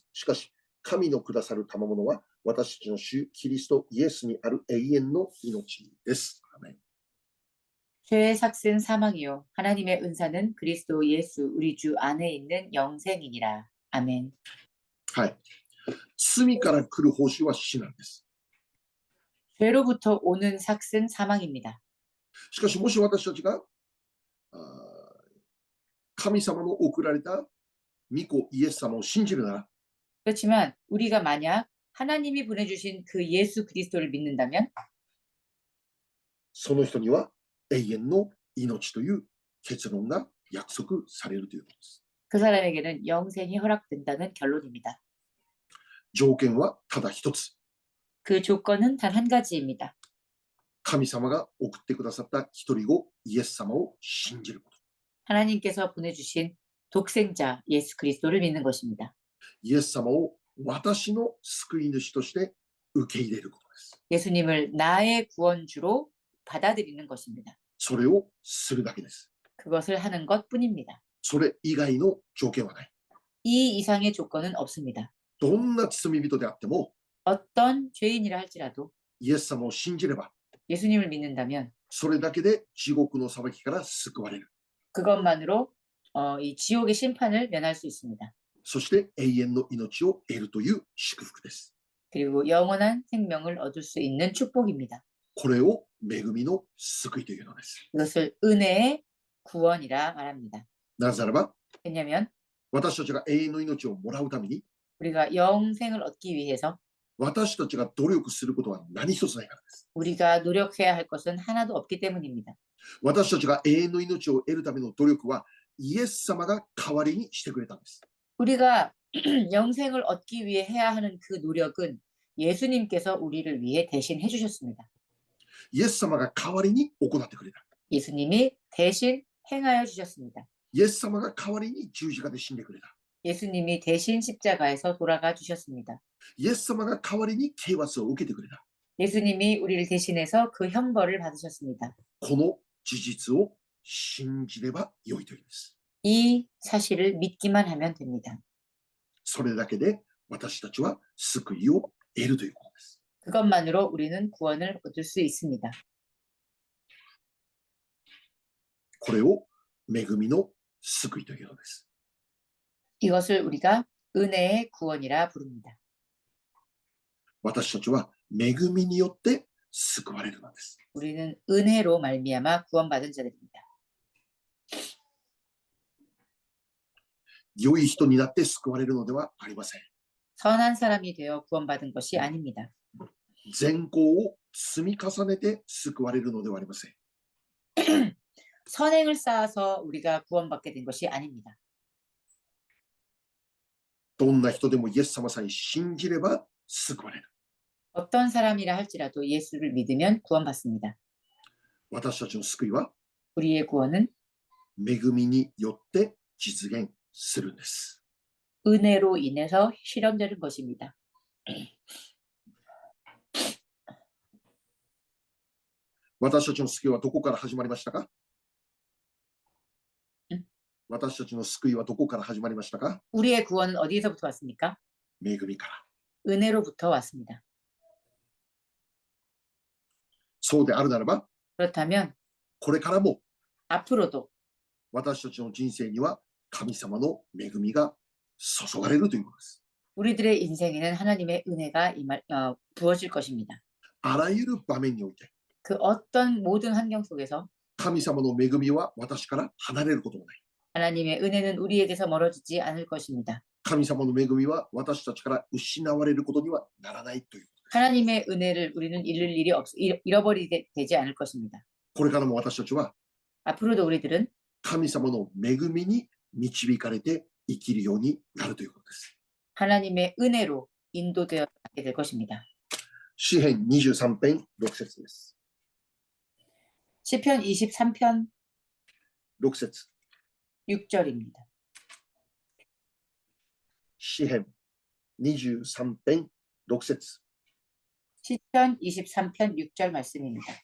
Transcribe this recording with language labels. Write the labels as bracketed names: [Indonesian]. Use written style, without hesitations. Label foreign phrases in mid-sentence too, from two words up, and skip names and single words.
[Japanese] しかし、神のくださる賜物は私たちの主キリストイエスにある永遠の命です。アメン。 [Korean] 죄의 삭은 사망이요 하나님의 은사는 그리스도 예수 우리 주 안에 있는 영생이니라. 아멘. [Japanese] はい。罪から来る報酬は死なんです。 [Korean] 죄로부터 오는 삭은 사망입니다. [Japanese] しかし、もし私たちが神様の送られた御子イエス様を信じるなら [Korean] 그렇지만 우리가 만약 하나님이 보내주신 그 예수 그리스도를 믿는다면 [Japanese] その人には永遠の命という結論が約束されるということです。 [Korean] 그 사람에게는 영생이 허락된다는 결론입니다. [Japanese] 条件はただ一つ。 [Korean] 그 조건은 단 한 가지입니다. [Japanese] 神様が送ってくださった一人子イエス様を信じること。 [Korean] 하나님께서 보내주신 독생자 예수 그리스도를 믿는 것입니다. [Japanese] イエス様を私の救い主として受け入れることです。 [Korean] 예수님을 나의 구원주로 받아들이는 것입니다. [Japanese] それをするだけです。 [Korean] 그것을 하는 것뿐입니다. [Japanese] それ以外の条件はない。 [Korean] 이 이상의 조건은 없습니다. [Japanese] どんな罪人であっても [Korean] 어떤 죄인이라 할지라도 [Japanese] イエス様を信じれば [Korean] 예수님을 믿는다면 [Japanese] それだけで地獄の裁きから救われる。 [Korean] 그것만으로 이 지옥의 심판을 면할 수 있습니다. [Japanese] そして永遠の命を得るという祝福です。 [Korean] 그리고 영원한 생명을 얻을 수 있는 축복입니다. [Japanese] これを恵みの救いというのです。 [Korean] 이것을 은혜의 구원이라 말합니다. [Japanese] なぜならば [Korean] 왜냐하면 [Japanese] 私たちが永遠の命をもらうために [Korean] 우리가 영생을 얻기 위해서 [Japanese] 私たちが努力することは何一つないからです。 [Korean] 우리가 노력해야 할 것은 하나도 없기 때문입니다. [Japanese] 私たちが永遠の命を得るための努力はイエス様が代わりにしてくれたんです。 [Korean] 우리가 영생을 얻기 위해 해야 하는 그 노력은 예수님께서 우리를 위해 대신 해주셨습니다. [Japanese] イエス様が代わりに行ってくれた。 [Korean] 예수님이 대신 행하여 주셨습니다. [Japanese] イエス様が代わりに十字架で死んでくれた。 [Korean] 예수님이 대신 십자가에서 돌아가 주셨습니다. [Japanese] イエス様が代わりに刑罰を受けてくれた。 [Korean] 예수님이 우리를 대신해서 그 형벌을 받으셨습니다. [Japanese] この事実を信じれば良いというんです。 [Korean] 이 사실을 믿기만 하면 됩니다. [Japanese] それだけで私たちは救いを得るということです。 [Korean] 그것만으로 우리는 구원을 얻을 수 있습니다. [Japanese] これを恵みの救いというのです。 [Korean] 이것을 우리가 은혜의 구원이라 부릅니다. [Japanese] 私たちは恵みによって救われるのです。 [Korean] 우리는 은혜로 말미암아 구원받은 자들입니다. [Japanese] 良い人になって救われるのではありません。 [Korean] 선한 사람이 되어 구원받은 것이 아닙니다. [Japanese] 善行を積み重ねて救われるのではありません。 [Korean] 선행을 쌓아서 우리가 구원받게 된 것이 아닙니다. [Japanese] どんな人でもイエス様さえ信じれば救われる。 [Korean] 어떤 사람이라 할지라도 예수를 믿으면 구원받습니다. [Japanese] 私たちの救いは [Korean] 우리의 구원은 [Japanese] 恵みによって実現するんです。 [Korean] 은혜로 인해서 실현되는 것입니다. [Japanese] 私たちの救いはどこから始まりましたか？ん？私たちの救いはどこから始まりましたか？ [Korean] 우리의 구원은 어디에서부터 왔습니까? [Japanese] 恵みから。 [Korean] 은혜로부터 왔습니다. [Japanese] そうであるならば、 [Korean] 그렇다면 [Japanese] これからも [Korean] 앞으로도 [Japanese] 私たちの人生には神様の恵みが注がれるということです。 [Korean] 우리들의 인생에는 하나님의 은혜가 부어질 것입니다. [Japanese] あらゆる場面において [Korean] 그 어떤 모든 환경 속에서 [Japanese] 神様の恵みは私から離れることもない。 [Korean] 하나님의 은혜는 우리에게서 멀어지지 않을 것입니다. [Japanese] 神様の恵みは私たちから失われることにはならないということです。 [Korean] 하나님의 은혜를 우리는 잃어버리게 되지 않을 것입니다. [Japanese] これからも私たちは [Korean] 앞으로도 우리들은 [Japanese] 神様の恵みに導かれて生きるようになるということです。 [Korean] 하나님의 은혜로 인도되어 가게 될 것입니다. [Japanese] 詩編23編6節です。 [Korean] 시편 23편 [Japanese] 6節 [Korean] 6절입니다. [Japanese] 詩編23編6節 [Korean] 시편 23편 6절 말씀입니다.